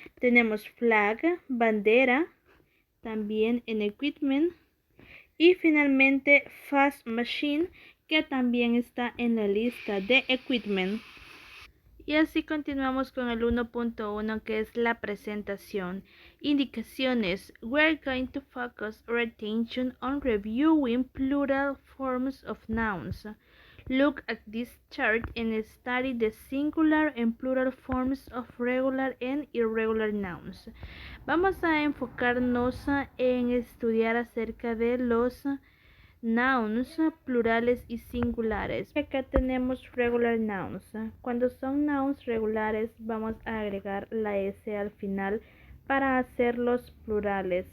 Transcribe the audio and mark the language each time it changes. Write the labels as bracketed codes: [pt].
[es] Tenemos flag, bandera, también en equipment. Y finalmente fast machine, que también está en la lista de equipment. Y así continuamos con el 1.1, que es la presentación. Indicaciones. [en] We're going to focus our attention on reviewing plural forms of nouns. Look at this chart and study the singular and plural forms of regular and irregular nouns. [es] Vamos a enfocarnos en estudiar acerca de los nouns plurales y singulares. Acá tenemos regular nouns. Cuando son nouns regulares vamos a agregar la S al final para hacerlos plurales.